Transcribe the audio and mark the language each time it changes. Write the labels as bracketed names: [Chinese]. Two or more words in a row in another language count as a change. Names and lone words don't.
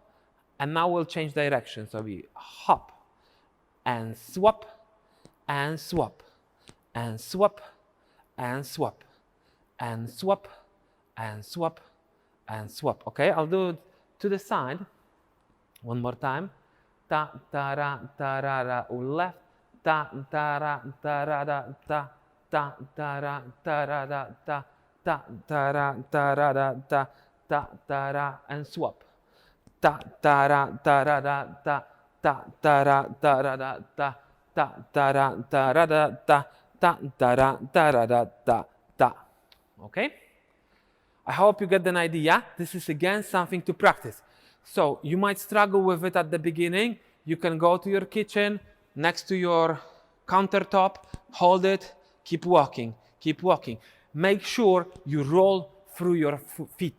[English] And now we'll change direction. So we hop and swap and swap and swap and swap and swap and swap and swap. Okay, I'll do it to the side. One more time. Ta ta ra ta ra ra left. Ta ta ra ta ra ra ta. Ta ta ra ta ra ra ta. Ta ta ra ta ra ra ta. Ta ta ra and swap. Ta ta ra ta ra ra ta. Ta ta ra ta ra ra ta. Ta ta ra ta ra ra ta. Ta ta ra ta ra ra ta ta. Okay? I hope you get an idea. This is again something to practice. So you might struggle with it at the beginning. You can go to your kitchen, next to your countertop, hold it, keep walking, keep walking. Make sure you roll through your feet.